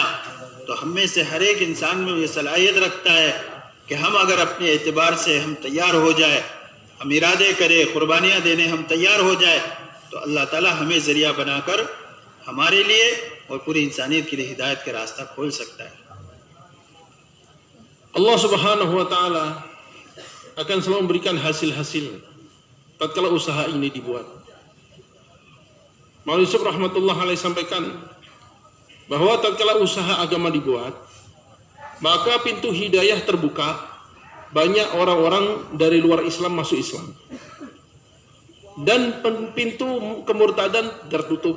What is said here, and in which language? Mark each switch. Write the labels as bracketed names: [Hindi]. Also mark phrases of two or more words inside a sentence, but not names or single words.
[Hindi] तो हम में से हर एक इंसान में ये सलाहियत रखता है कि हम अगर अपने एतबार से हम तैयार हो जाए, हम इरादे करें, कुर्बानियाँ देने हम तैयार हो जाए, तो अल्लाह ताला हमें ज़रिया बनाकर हमारे लिए और पूरी इंसानियत के लिए हिदायत का रास्ता खोल सकता है। [Arabic] الله سبحانه وتعالى [Indonesian] akan selalu memberikan hasil-hasil tatkala usaha ini dibuat. Maulana Yusuf [Arabic] رحمة الله عليه [Indonesian] sampaikan bahwa tatkala usaha agama dibuat, maka pintu hidayah terbuka, banyak orang-orang dari luar Islam masuk Islam, dan pintu kemurtadan tertutup.